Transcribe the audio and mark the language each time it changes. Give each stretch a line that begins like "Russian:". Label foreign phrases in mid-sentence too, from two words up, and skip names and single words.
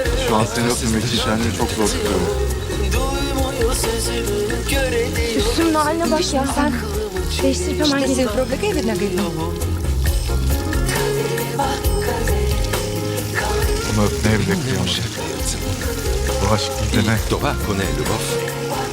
Turkish: Şu an seni öpmemek için kendimi çok zor tutuyorum. Duymuyor sözümü, göre Üstümün haline bak ya sen. Değiştirip hemen
Bulgarian: Ще се
Turkish: geliyorum.
Bulgarian: облека и веднага идвам.
Turkish: Bunu öpmeye bile kıyamadım. Bu aşk
Bulgarian: И
Turkish: bizde ne?
Bulgarian: това, ако не е любов,